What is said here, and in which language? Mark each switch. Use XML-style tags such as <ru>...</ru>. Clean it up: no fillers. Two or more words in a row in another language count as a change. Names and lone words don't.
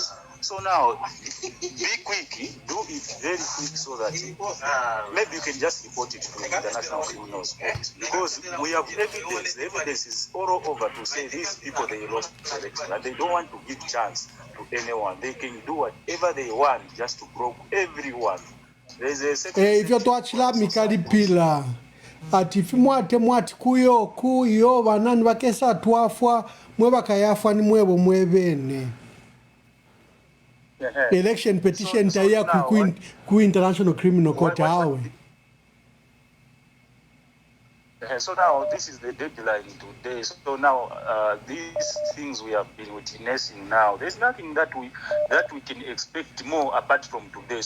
<en>So now, be quick, do it very quick so that maybe you can just report it to the International Criminal Court. Because we have evidence, the evidence is all over to say these people, they lost the election and they don't want to give chance to anyone. They can do whatever they want just to broke everyone.</en> <bem>Ivyo twachila mikalipila ati mwati kuyo banani bakesa twafwa mwe bakayafwa ni mwebo mwebene.</bem> <en>Election petition</en> <bem>taya ku International Criminal Court awe.</bem> <en>So now this is the deadline today. So now these things we have been witnessing now, there's nothing that we can expect more apart from today.</en>